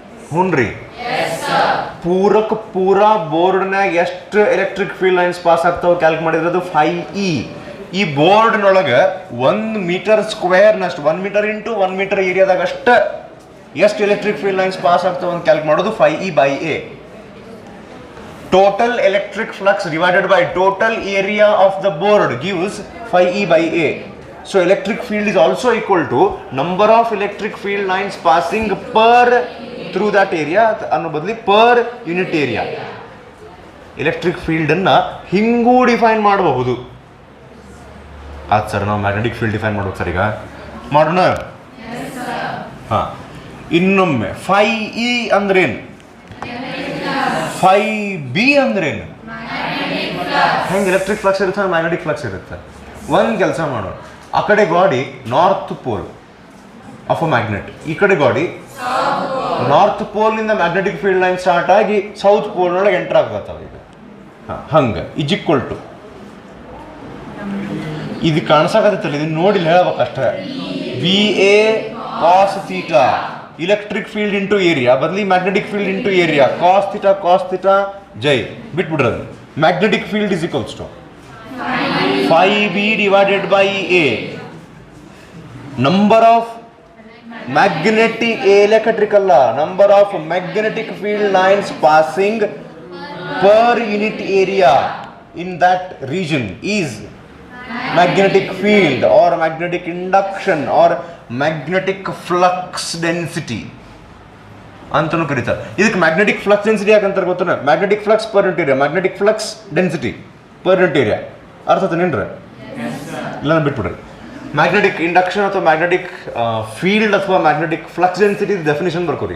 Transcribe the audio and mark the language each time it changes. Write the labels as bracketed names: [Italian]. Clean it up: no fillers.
[Kannada] ಹ್ಞೂನ್ರಿ, ಪೂರಾ ಬೋರ್ಡ್ನಾಗ ಎಷ್ಟು ಎಲೆಕ್ಟ್ರಿಕ್ ಫೀಲ್ಡ್ ಲೈನ್ಸ್ ಪಾಸ್ ಆಗ್ತಾವ ಕ್ಯಾಲ್ಕುಲೇಟ್ ಮಾಡಿದ್ರೆ ಅದು 5E. ಈ ಬೋರ್ಡ್ನೊಳಗೆ 1 ಮೀಟರ್ ಸ್ಕ್ವೇರ್ನಷ್ಟು, 1 ಮೀಟರ್ ಇಂಟು 1 ಮೀಟರ್ ಏರಿಯಾದಾಗ ಅಷ್ಟು ಎಷ್ಟು ಎಲೆಕ್ಟ್ರಿಕ್ ಫೀಲ್ಡ್ ಲೈನ್ಸ್ ಪಾಸ್ ಆಗ್ತಾವ ಅಂತ ಕ್ಯಾಲ್ಕುಲೇಟ್ ಮಾಡೋದು 5E/A. [English] Total electric flux divided by total area of the board gives 5E/A. So electric field is also equal to number of electric field lines passing through that area [Kannada] ಅನ್ನೋ ಬದಲಿ [English] per unit area. [Kannada] Electric field ಅನ್ನ ಹಿಂಗೂ define ಮಾಡಬಹುದು. ಆಯ್ತು sir, ನಾವು magnetic field define ಮಾಡ್ಬೇಕು sir. ಈಗ ಮಾಡೋಣ. ಹಾಂ, ಇನ್ನೊಮ್ಮೆ 5E ಅಂದ್ರೇನು? 5B ಅಂದ್ರೇನು? ಹೆಂಗೆ ಎಲೆಕ್ಟ್ರಿಕ್ ಫ್ಲಕ್ಸ್ ಇರುತ್ತೆ ಮ್ಯಾಗ್ನೆಟಿಕ್ ಫ್ಲಕ್ಸ್ ಇರುತ್ತೆ. ಒಂದು ಕೆಲಸ ಮಾಡೋಣ, ಆ ಕಡೆ ಗಾಡಿ north pole of a magnet, ಈ ಕಡೆ ಗಾಡಿ north ಪೋಲ್ನಿಂದ magnetic field line start ಆಗಿ ಸೌತ್ ಪೋಲ್ನೊಳಗೆ ಎಂಟರ್ ಆಗತ್ತವ. ಈಗ ಹಂಗೆ ಈಕ್ವಲ್ ಟು ಇದು ಕಾಣಿಸಾಕತ್ತಲ್ಲ, ಇದನ್ನ ನೋಡಿ ಹೇಳ್ಬೇಕಷ್ಟೇ. V A cos theta electric field into area ಬದಲಿ magnetic field into area cos theta Jai ಬಿಟ್ಬಿಡ್ರದು. [English] magnetic field is equals to 5b divided by a number of magnetic electric [Kannada] ಅಲ್ಲ, [English] number of magnetic field lines passing per unit area in that region is magnetic field or magnetic induction or magnetic flux density [Kannada] ಅಂತಲೂ ಕರೀತಾರೆ. ಇದಕ್ಕೆ magnetic flux density ಯಾಕಂತಾರೆ ಗೊತ್ತಾನೆ? Magnetic flux per unit area, magnetic flux density per unit area. ಅರ್ಥ ಆತನೇನ್ರಿ? ಇಲ್ಲ ಬಿಟ್ಬಿಡ್ರಿ. Magnetic induction ಅಥವಾ magnetic field ಅಥವಾ magnetic flux density definition ಬರ್ಕೋರಿ.